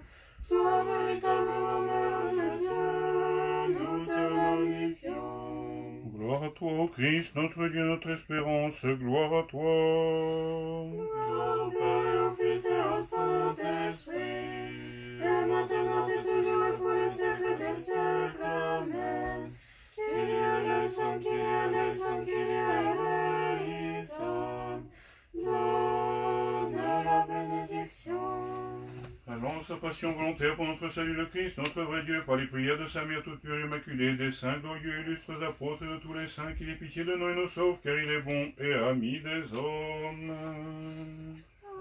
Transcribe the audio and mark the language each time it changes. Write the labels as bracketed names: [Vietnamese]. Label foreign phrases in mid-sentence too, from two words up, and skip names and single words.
[French] Toi véritablement Mère de Dieu, nous te magnifions. Gloire à toi, ô Christ, notre Dieu, notre espérance, gloire à toi. Gloire au Père et au Fils et au Saint-Esprit, et maintenant et toujours et pour les siècles des siècles. Amen. [Greek] Κύριε ελέησον, Κύριε ελέησον, Κύριε ελέησον. [French] Donne la bénédiction. Allons, sa passion volontaire pour notre salut le Christ, notre vrai Dieu, par les prières de sa mère toute pure et immaculée, des saints glorieux, illustres apôtres et de tous les saints, qu'il ait pitié de nous et nous sauve, car il est bon et ami des hommes.